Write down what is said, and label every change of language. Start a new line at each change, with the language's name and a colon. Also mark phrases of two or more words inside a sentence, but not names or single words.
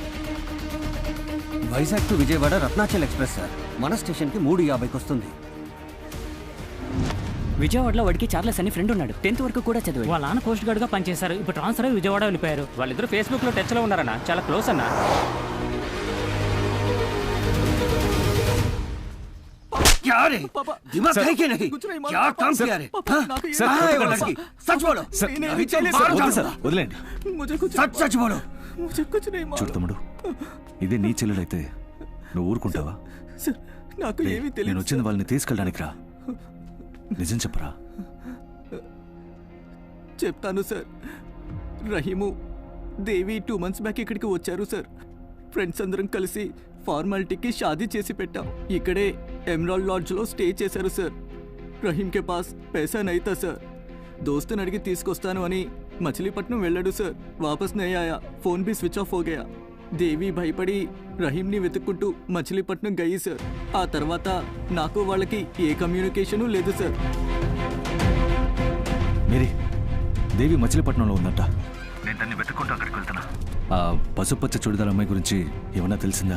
Telugu: వైజాగ్ టు విజయవాడ రత్నాచల్ ఎక్స్ప్రెస్ సార్. మన స్టేషన్కి 3:50కి వస్తుంది. విజయవాడలో వాడికి చార్లెస్ అని ఫ్రెండ్ ఉన్నాడు. 10th వరకు కూడా చదివాడు. వాళ్ళ నాన్న
English: coast guard
Telugu: గా పనిచేశారు. ఇప్పుడు ట్రాన్స్ఫర్ అయ్యి విజయవాడ వెళ్ళిపోయారు. వాళ్ళిద్దరు ఫేస్బుక్ లో టచ్ లో ఉన్నారన్నా. చాలా క్లోజ్ అన్నా.
Hindi: क्या रे? दिमाग है कि नहीं? क्या काम किया रे? सच बोलो.
Telugu: వదిలేండి.
Hindi: सच बोलो.
Telugu: చూడు తమ్ముడు, ఇదే నీ చెల్లెలైతే నువ్వు ఊరుకుంటావా? నేను వచ్చింది వాళ్ళని తీసుకెళ్ళడానికి రా. నిజం చెప్పరా? చెప్తాను సార్. రహీము దేవి 2
English: months back
Telugu: ఇక్కడికి వచ్చారు సార్. ఫ్రెండ్స్ అందరం కలిసి ఫార్మాలిటీకి షాదీ చేసి పెట్టాం. ఇక్కడే ఎమరాల్డ్ లాడ్జ్లో స్టే చేశారు సార్.
Hindi: रहीम के पास पैसा नहीं था సార్.
Telugu: దోస్తుని అడిగి తీసుకొస్తాను అని మచిలీపట్నం వెళ్ళాడు సార్.
Hindi: వాపస్ नहीं आया. ఫోన్ भी
English: switch off
Hindi: हो गया.
Telugu: దేవి భయపడి రహీంని వెతుక్కుంటూ మచిలీపట్నం గయి సార్. ఆ తర్వాత నాకు వాళ్ళకి ఏ కమ్యూనికేషను లేదు సార్. మేరీ, దేవి మచిలీపట్నంలో ఉందంట. నేను దాన్ని వెతుక్కుంటూ అక్కడికి వెళ్తున్నా. ఆ పసుపచ్చ చుడిదార్ అమ్మాయి గురించి ఏమన్నా తెలిసిందా?